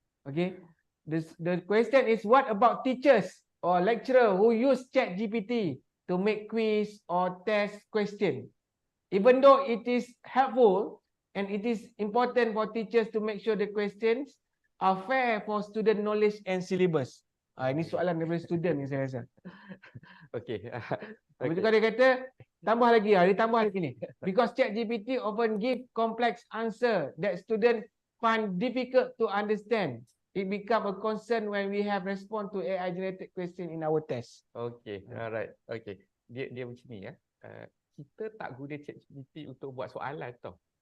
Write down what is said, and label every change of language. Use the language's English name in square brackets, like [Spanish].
[English] Okay, the question is, what about teachers or lecturer who use ChatGPT to make quiz or test question? Even though it is helpful and it is important for teachers to make sure the questions are fair for student knowledge and syllabus. [Malay] Ini soalan daripada student ni saya rasa. [English] Okay. [Malay] Habis tu dia kata, tambah lagi, dia tambah lagi ni. [English] Because ChatGPT often give complex answer that student find difficult to understand. It become a concern when we have respond to AI generated question in our test. Okay, alright. Okay. [Malay] Dia macam ni ya. Kita tak guna ChatGPT untuk buat soalan tau.